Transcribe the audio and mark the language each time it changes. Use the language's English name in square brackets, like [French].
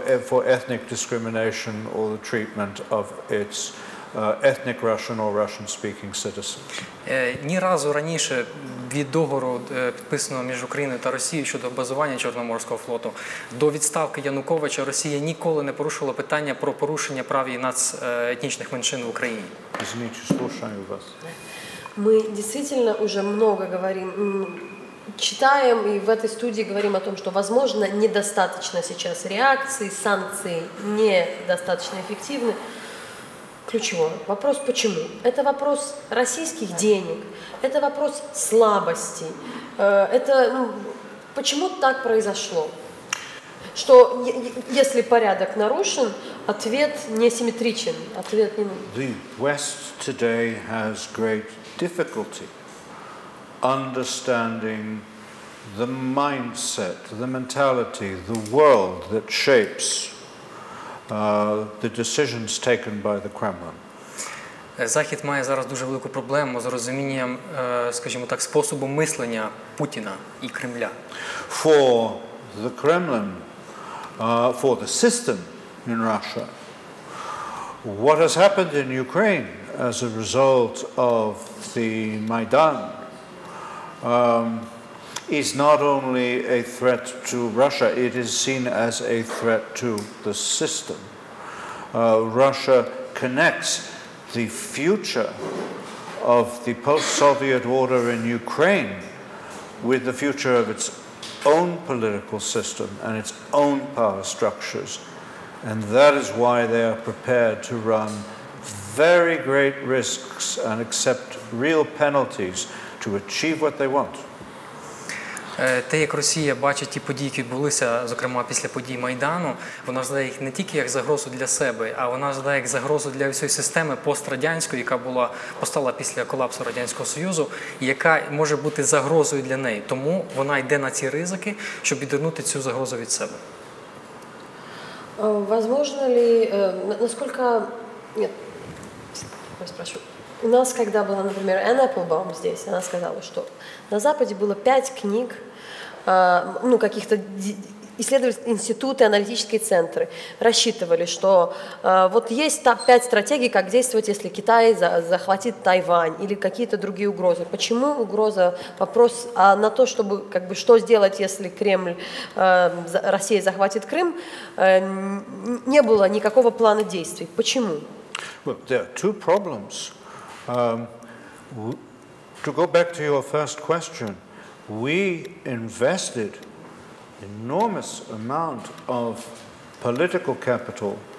[English] for ethnic discrimination or the treatment of its ethnic Russian or Russian-speaking citizens. [Ukrainian] Ні разу раніше від договору, підписаного між Україною та Росією щодо базування Чорноморського флоту, до відставки Януковича Росія ніколи не порушила питання про порушення прав і нацетнічних меншин в Україні. [Russian] Извините, слушаю вас. Мы действительно уже много говорим, читаем и в этой студии говорим о том, что, возможно, недостаточно сейчас реакции, санкции недостаточно эффективны. Ключевой вопрос почему? Это вопрос российских денег, это вопрос слабости, это почему так произошло? Что если порядок нарушен, ответ не симметричен, ответ не... [English] The West today has great difficulty understanding the mindset, the mentality, the world that shapes the decisions taken by the Kremlin. [Ukrainian] Захід має зараз дуже велику проблему з розумінням, скажімо так, способу мислення Путіна і Кремля. [English] For the Kremlin, for the system in Russia, what has happened in Ukraine as a result of the Maidan is not only a threat to Russia, it is seen as a threat to the system. Russia connects the future of the post-Soviet order in Ukraine with the future of its own political system and its own power structures. And that is why they are prepared to run very great risks and accept real penalties to achieve what they want. [Ukrainian] Те, як Росія бачить ті події, які відбулися, зокрема після подій Майдану, вона розглядає їх не тільки як загрозу для себе, а вона розглядає як загрозу для всієї системи пострадянської, яка постала після колапсу Радянського Союзу, і яка може бути загрозою для неї. Тому вона йде на ці ризики, щоб відвернути цю загрозу від себе. [Russian] Возможно ли, насколько Нет, я спрашиваю. У нас, когда была, например, Энн Эпплбаум здесь, она сказала, что на Западе было 5 книг, ну, каких-то исследовательские институты, аналитические центры рассчитывали, что вот есть 5 стратегий, как действовать, если Китай захватит Тайвань или какие-то другие угрозы. Почему угроза, вопрос на то, чтобы, как бы, что сделать, если Кремль, Россия захватит Крым, не было никакого плана действий. Почему? [English] Well, there are two problems. To go back to your first question, we invested enormous amount of political capital,